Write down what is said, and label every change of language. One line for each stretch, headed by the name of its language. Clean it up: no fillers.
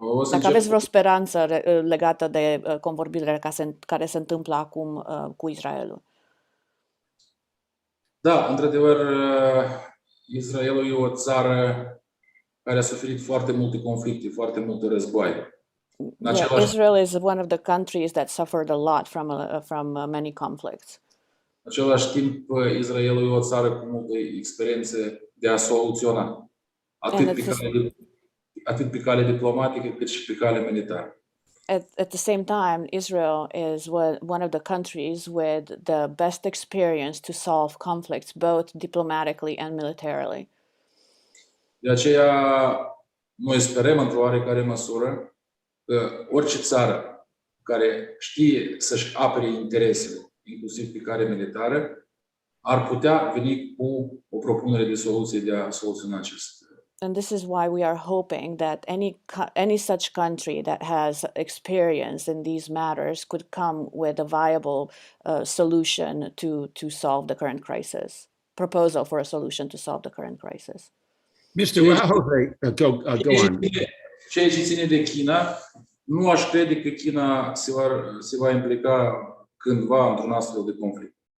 Romanian: Dacă aveți vreo speranță legată de convorbirile care se întâmplă acum cu Israelul. Da, într-adevăr, Israelul e o țară care a suferit foarte multe conflicte, foarte multe războaie.
English: Israel is one of the countries that suffered a lot from many conflicts.
Romanian: În același timp, Israelul e o țară cu multe experiențe de a soluționa, atât pe cale diplomatică cât și pe cale militară.
English: At the same time, Israel is one of the countries with the best experience to solve conflicts, both diplomatically and militarily.
Romanian: De aceea, noi sperăm într-o oarecare măsură că orice țară care știe să-și apere interesele, inclusiv pe care militară, ar putea veni cu o propunere de soluție de a soluționa acest.
English: And this is why we are hoping that any such country that has experience in these matters could come with a viable solution to solve the current crisis. Proposal for a solution to solve the current crisis. Mr. Rohovei, go on.
Romanian: Ceea ce ține de China, nu aș crede că China se va implica cândva într-un astfel de conflict.